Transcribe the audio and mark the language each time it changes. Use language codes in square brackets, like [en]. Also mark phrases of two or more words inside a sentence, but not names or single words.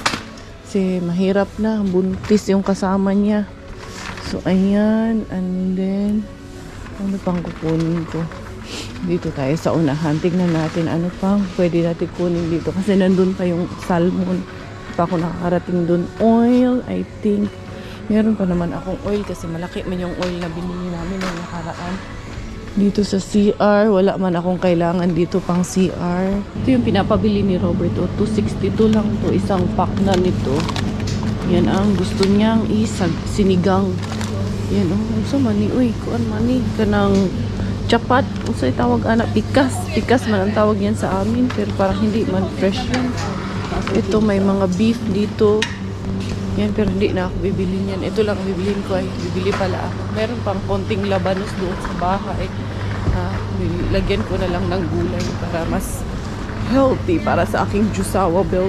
[tl] Kasi mahirap na. Buntis yung kasama niya. So, ayan. And then, ano pang kukunin ko? Dito tayo sa unahan. Tignan natin ano pang pwede natin kunin dito. Kasi nandun pa yung salmon. Pa ako nakakarating dun. [en] Oil, I think. [tl] Meron pa naman akong oil kasi malaki man yung oil na binili namin ng nakaraan. Dito sa CR, wala man akong kailangan dito pang CR. Ito yung pinapabili ni Robert. 262 lang to. Isang pack na nito. Yan ang gusto niyang sinigang. Yan so mani. [ceb] Uy, kuan mani. Kanang chapat. Usay tawag pikas. Pikas man ang tawag yan sa amin. [tl] Pero parang hindi man fresh yan. Ito may mga beef dito. Yan, pero hindi na ako bibili niyan. Ito lang bibilin ko ay bibili pala ako. Meron pang konting labanos doon sa bahay. Lagyan ko na lang ng gulay para mas healthy para sa aking jusawa bells.